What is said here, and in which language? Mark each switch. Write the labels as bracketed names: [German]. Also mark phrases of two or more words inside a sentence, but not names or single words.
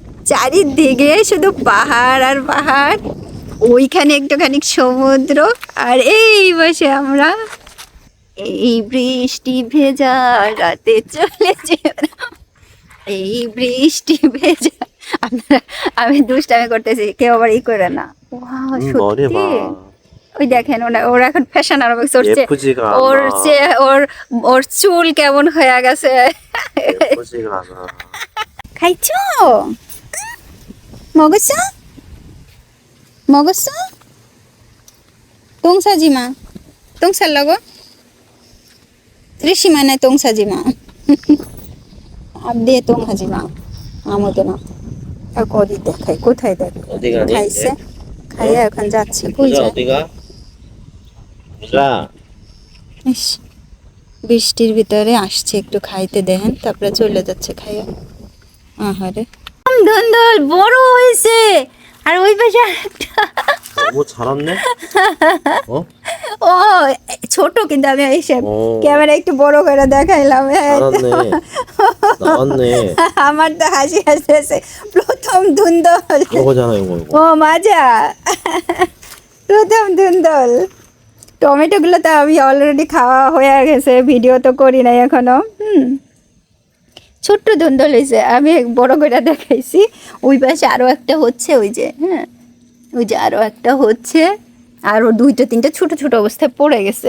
[Bangla] চারিদিকে শুধু পাহাড় আর পাহাড়, ওইখানে একটুখানি সমুদ্র, আর এই বসে আমরা এই বৃষ্টি ভেজা রাতে চলে যেও, এই বৃষ্টি ভেজা। আপনারা, আমি দুষ্টামি করতেছি, কেউ আবার করে না। ওয়াও, [Korean] 머리 [Bangla] সত্যি। [Korean] 봐. [Bangla] ওই দেখেন ওরা এখন ফ্যাশন আরবিক্স করছে। [Korean] 예쁘지가 [Bangla] ওর [Korean] 않아. [Bangla] যে ওর চুল কেমন হয়ে গেছে। [Korean] 예쁘지가 않아. [Bangla] খাইছো? 먹었어? [Korean] 먹었어? 똥 싸지 마. 똥 싸려고? ত্রিসীমানায় 똥 싸지 마. 앞뒤에 똥 하지 마. 아무데나. [Bangla] আর অদি দেখাই, কোথায় দেখাই? [Korean] 어디 가니? [Bangla] খাইছে, খাইয়া এখন যাচ্ছে। কই [Korean] 보자 [Bangla] যায়? [Korean] 어디가? 보자. [Bangla] ইস, বৃষ্টির ভিতরে আসছে, একটু খাইতে দেন, তারপরে চলে যাচ্ছে খাইয়া। আহারে ধন্দল বড় হয়েছে, আর ওই পাশে একটা [Korean] 너무 자랐네? 어? [Bangla] ও ছোট, কিন্তু আমি এসে ও। ক্যামেরা একটু বড় করে দেখাইলাম। [Korean] 자랐네. 나왔네. [Bangla] আমার তো হাসি আসতেছে, প্রথম ধুন্দল। [Korean] 이거잖아 이거. [Bangla] ও মাজা, প্রথম ধুন্দল। টমেটো গুলো তো আমি অলরেডি খাওয়া হয়ে গেছে, ভিডিও তো করি নাই এখনো। ছোট্ট ধুন্দল হয়েছে, আমি বড় করে দেখাইছি। ওই পাশে আরো একটা হচ্ছে, ওই যে, হ্যাঁ ওই যে আরো একটা হচ্ছে, আরো দুইটা তিনটা ছোট ছোট অবস্থায় পড়ে গেছে।